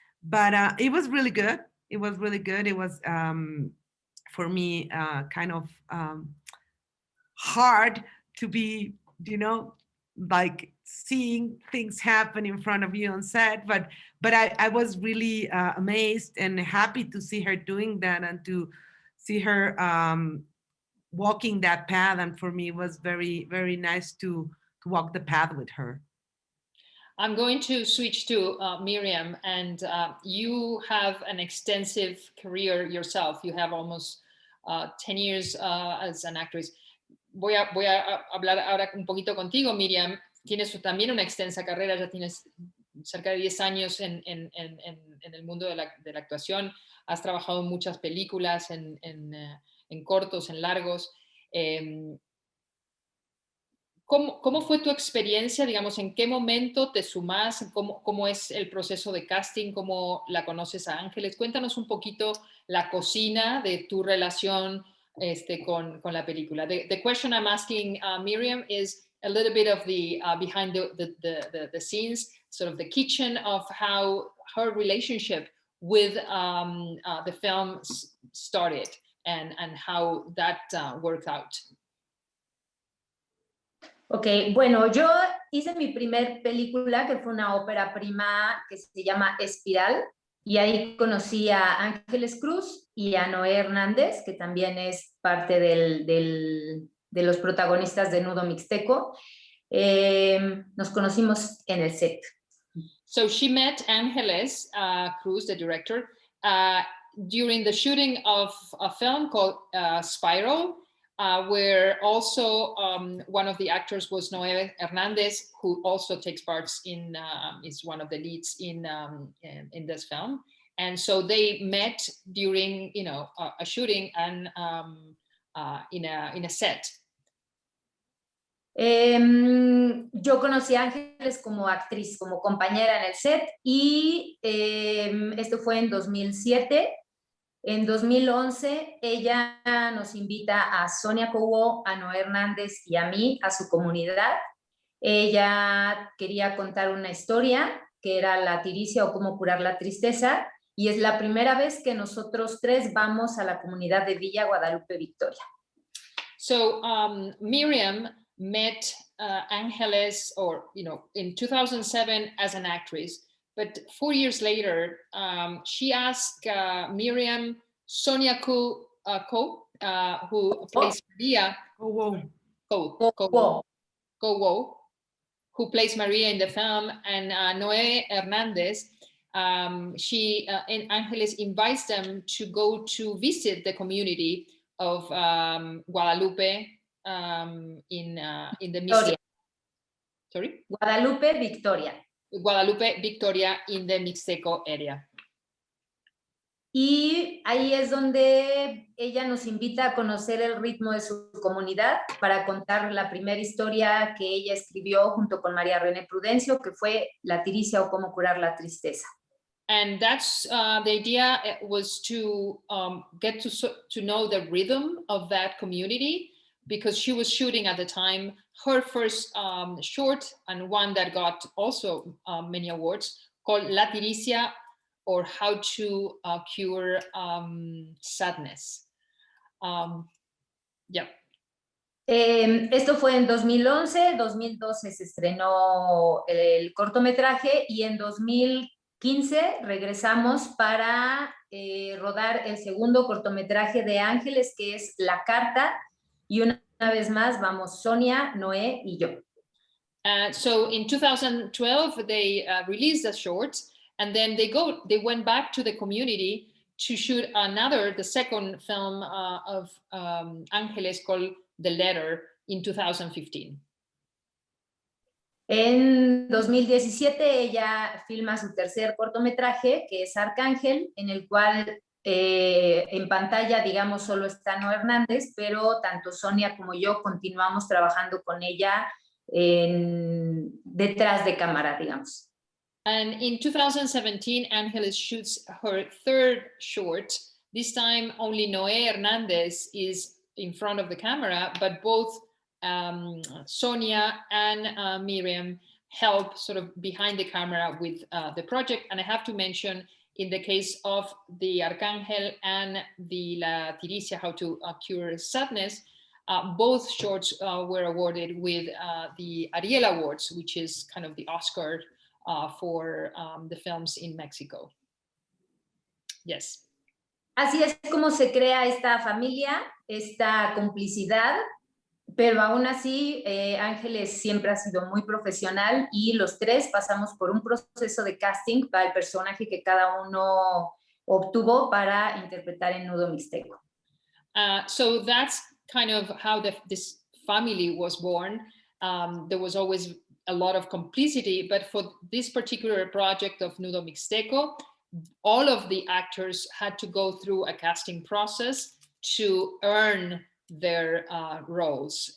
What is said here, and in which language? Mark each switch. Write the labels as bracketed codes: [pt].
[en] But it was really good. It was really good. It was, for me, kind of hard to be, like seeing things happen in front of you on set, but I was really amazed and happy to see her doing that and to see her walking that path. And for me, it was very, very nice to walk the path with her. I'm going to switch to Myriam, and you have an extensive career yourself. You have almost 10 years as an actress. [es] Voy a hablar ahora un poquito contigo, Myriam. Tienes también una extensa carrera, ya tienes cerca de 10 años en el mundo de la actuación. Has trabajado en muchas películas, en cortos, en largos. ¿Cómo fue tu experiencia? Digamos, ¿en qué momento te sumas? ¿Cómo es el proceso de casting? ¿Cómo la conoces a Ángeles? Cuéntanos un poquito la cocina de tu relación con la película. [en] The question I'm asking Myriam is a little bit of the behind the scenes, sort of the kitchen of how her relationship with the film started and how that worked out. [es] Ok, bueno, yo hice mi primer película, que fue una ópera prima que se llama Espiral, y ahí conocí a Ángeles Cruz y a Noé Hernández, que también es parte de los protagonistas de Nudo Mixteco. Nos conocimos en el set. [en] So she met Ángeles Cruz, the director, during the shooting of a film called Spiral, where also one of the actors was Noé Hernández, who also takes parts is one of the leads in this film. And so they met during, a shooting and in a set. [es] Yo conocí a Ángeles como actriz, como compañera en el set, y esto fue en 2007. En 2011, ella nos invita a Sonia Cobo, a Noé Hernández y a mí a su comunidad. Ella quería contar una historia que era la tiricia o cómo curar la tristeza, y es la primera vez que nosotros tres vamos a la comunidad de Villa Guadalupe Victoria. [en] So Myriam met Ángeles, in 2007 as an actress. But 4 years later, she asked Myriam, Sonia Ko, who plays Maria, who plays Maria in the film, and Noé Hernández, and Ángeles invites them to go to visit the community of Guadalupe in the Mixteco. Sorry? Guadalupe Victoria. Guadalupe Victoria in the Mixteco area. [es] Y ahí es donde ella nos invita a conocer el ritmo de su comunidad para contar la primera historia que ella escribió junto con María René Prudencio, que fue La tiricia o cómo curar la tristeza. [en] And that's the idea was to get to know the rhythm of that community, because she was shooting at the time her first short, and one that got also many awards, called La tiricia, or How to Cure Sadness. Yeah. [es] Esto fue en 2011, 2012 se estrenó el cortometraje y en 2015 regresamos para rodar el segundo cortometraje de Ángeles, que es La Carta, y una vez más vamos Sonia, Noé y yo. [en] So in 2012, they released the shorts, and then they went back to the community to shoot the second film of Ángeles called The Letter in 2015. [es] En 2017 ella filma su tercer cortometraje, que es Arcángel, en el cual en pantalla, digamos, solo está Noé Hernández, pero tanto Sonia como yo continuamos trabajando con ella detrás de cámara, digamos. [en] And in 2017, Ángeles shoots her third short. This time, only Noé Hernández is in front of the camera, but both Sonia and Myriam help sort of behind the camera with the project. And I have to mention, in the case of the Arcángel and the La Tiricia, How to Cure Sadness, both shorts were awarded with the Ariel Awards, which is kind of the Oscar for the films in Mexico. Yes. [es] Así es como se crea esta familia, esta complicidad, pero aún así Ángeles siempre ha sido muy profesional y los tres pasamos por un proceso de casting para el personaje que cada uno obtuvo para interpretar en Nudo Mixteco. [en] So that's kind of how this family was born. There was always a lot of complicity, but for this particular project of Nudo Mixteco, all of the actors had to go through a casting process to earn their roles.